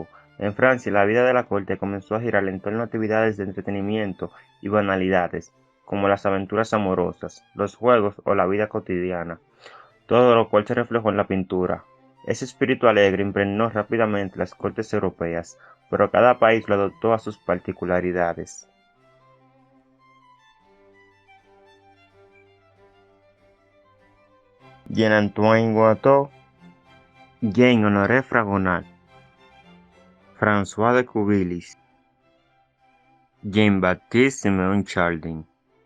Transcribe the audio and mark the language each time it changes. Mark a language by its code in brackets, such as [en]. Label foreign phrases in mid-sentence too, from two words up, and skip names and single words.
[es] En Francia, la vida de la corte comenzó a girar en torno a actividades de entretenimiento y banalidades, como las aventuras amorosas, los juegos o la vida cotidiana, todo lo cual se reflejó en la pintura. Ese espíritu alegre impregnó rápidamente las cortes europeas, pero cada país lo adoptó a sus particularidades. Jean-Antoine Watteau, Jean-Honoré Fragonard, François de Cuvilliés, Jean-Baptiste Simeon Chardin.